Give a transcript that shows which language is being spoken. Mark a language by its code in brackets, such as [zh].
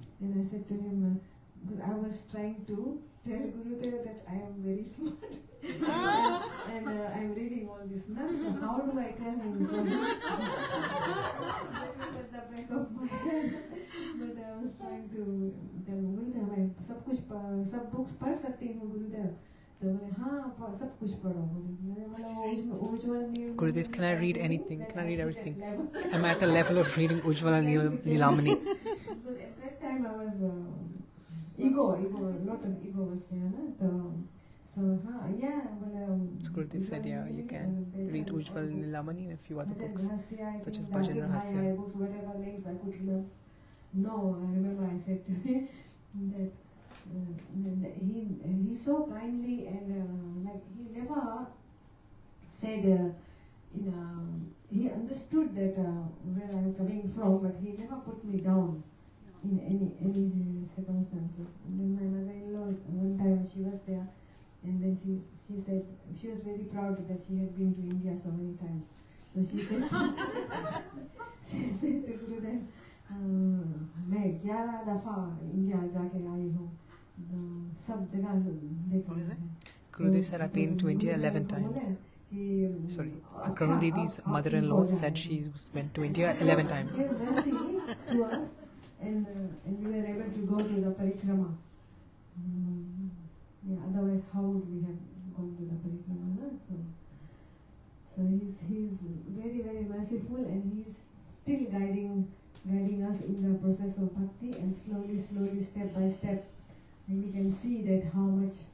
[en] And I said to him, because I was trying to tell Gurudev that I am very smart and I'm reading all this nuts, so how do I tell him so much? At the back of my head. But I was trying to tell Gurudev, [hi] मैं सब books पढ़ सकती हूँ [en] Gurudev. [hi] तो बोले हाँ सब कुछ पढ़ो बोले। [en] Gurudev, can I read anything? Can I read everything? Am I at the level of reading Ujjvala Nilamani? Because at that time I was ego, lot of ego was there, no? So yeah, So Gurudev said, yeah, you can read Ujjvala Nilamani and a few other books, such as Bhajan Rahasya. Books, whatever names I could remember. No, I remember I said to him that he so kindly and like he never said he understood that where I am coming from, but he never put me down in any circumstances. And then my mother-in-law, one time she was there, and then she said she was very proud that she had been to India so many times. So she said to Gurudev, [hi] मैं 11 दफा India जाके आई हूँ, सब जगह देखा है. [en] Gurudev said, I've been to India 11 times. Sorry, Karunadidi's mother-in-law said she went to India 11 times. He gave mercy to us, and we were able to go to the parikrama. Yeah, otherwise how would we have gone to the parikrama? No? So he's very, very merciful, and he's still guiding us in the process of bhakti, and slowly, step by step, and we can see that how much